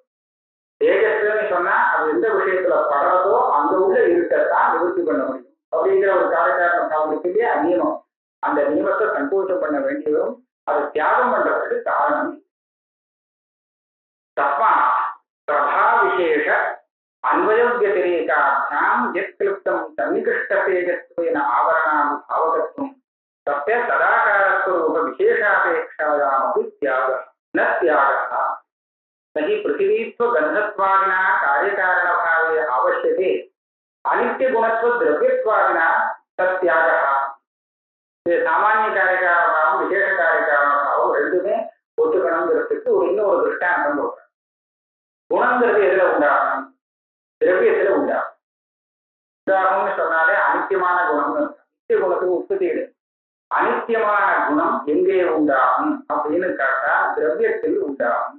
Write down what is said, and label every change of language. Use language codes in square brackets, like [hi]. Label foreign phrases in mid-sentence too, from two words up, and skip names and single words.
[ta] தேஜஸ்ன்னு சொன்னா அது எந்த விஷயத்துல படுறதோ அந்த உள்ள இருக்கத்தான் நிவர்த்தி பண்ண முடியும் அப்படிங்கிற ஒரு காரியகாரண பாவம் இருக்கு இல்லையா, நியமம். அந்த நியமத்தை சந்தோஷம் பண்ண வேண்டி வரும். அதை தியாகம் பண்றதுக்கு காரணம். [sa] तस्मात् प्रभा विशेष अन्वय व्यतिरेकाभ्याम यत् क्लिप्तं सन्निकृष्ट तेजस्वेन आवरणां भावकत्वं तस्य तदाकारस्वरूप विशेषापेक्षायामपि त्यागः न त्यागः नहि पृथिवीत्व गन्धत्वादिना कार्यकारणभावे आवश्यके अनित्यगुणत्व द्रव्यत्वादिना तत्यागः. [ta] சாமானிய காரியகாரணமாகவும் விசேஷ காரியகாரணமாகவும் ரெண்டுமே ஒத்துக்கணுங்கிறதுக்கு இன்னொரு திருஷ்டாந்தம் கொடுக்குறேன். குணங்கிறது எதுல உண்டாகணும்? திரவியத்துல உண்டாகும். உண்டாகும்னு சொன்னாலே அனித்தியமான குணம்னு நித்திய குணத்துக்கு உற்பத்தி அனித்தியமான குணம் எங்கே உண்டாகும் அப்படின்னு கேட்டா திரவியத்தில் உண்டாகும்.